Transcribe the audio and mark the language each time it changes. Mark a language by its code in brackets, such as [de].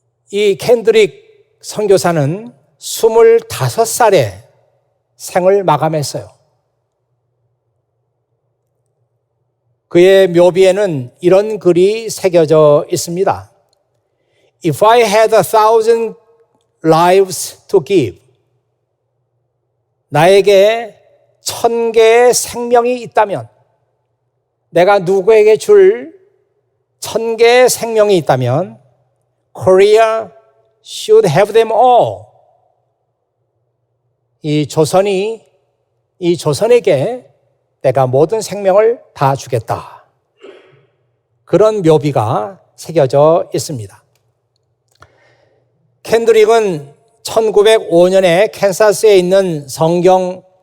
[ko] 이 켄드릭 선교사는 25살에 생을 마감했어요. 그의 묘비에는 이런 글이 새겨져 있습니다. [en] If I had 1,000 lives to give, [ko] 나에게 1,000개의 생명이 있다면, 내가 누구에게 줄 1,000개의 생명이 있다면 [en] Korea should have them all. [ko] 이 조선에게 내가 모든 생명을 다 주겠다. 그런 묘비가 새겨져 있습니다. 켄드릭은 1905년에 캔사스에 있는 성경